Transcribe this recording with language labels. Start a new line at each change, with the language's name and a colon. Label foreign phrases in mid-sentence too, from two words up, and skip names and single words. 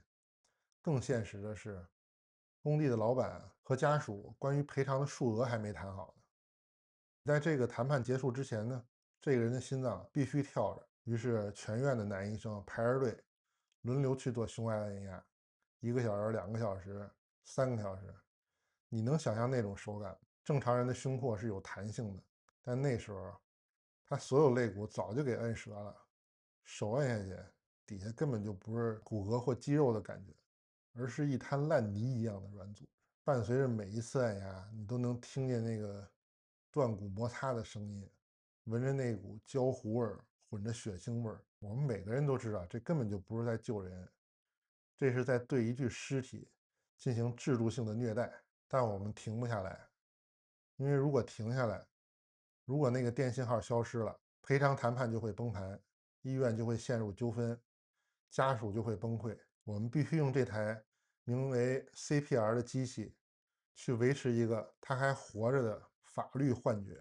Chinese: 更現實的是，工地的老闆和家屬關於賠償的數額還沒談好呢。在這個談判結束之前呢，這個人的心臟必須跳着。於是全院的男醫生排着隊，輪流去做胸外按壓，1個小時、2個小時、3個小時。你能想象那種手感？正常人的胸廓是有彈性的，但那時候他所有肋骨早就給摁折了，手按下去，底下根本就不是骨骼或肌肉的感覺，而是一灘爛泥一樣的軟組織。伴隨着每一次按壓，你都能聽見那個斷骨摩擦的聲音，聞着那股焦糊味儿，混着血腥味儿，我们每個人都知道，這根本就不是在救人，這是在对一具屍體進行制度性的虐待。但我們停不下來，因為如果停下來，如果那個電信號消失了，賠償談判就會崩盤，醫院就會陷入糾紛，家屬就會崩潰。我們必須用這台名為 CPR 的機器去維持一個他還活着的法律幻覺。